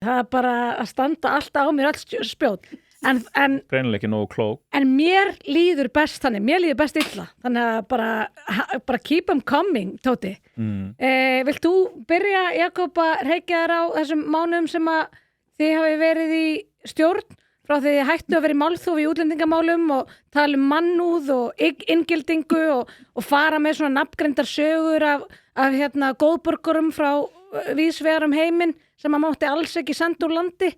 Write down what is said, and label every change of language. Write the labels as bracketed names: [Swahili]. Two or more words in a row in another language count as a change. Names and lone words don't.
[Icelandic] Það bara að standa alltaf á mér öll spjót. En greinilega ekki nógu klók. En mér líður best þannig, mér líður best illa. Þannig að bara [English] keep them coming, [Icelandic] Tóti. Vilt þú byrja, Jakob, að reykja þér á þessum mánuðum sem að þið hafi verið í stjórn frá því þið hættu að vera í málþófi í útlendingamálum og tala um mannúð og inngildingu og fara með svona nafngreindar sögur af góðborgurum frá víðsvegar heiminn sem að mátti alls ekki senda úr landi.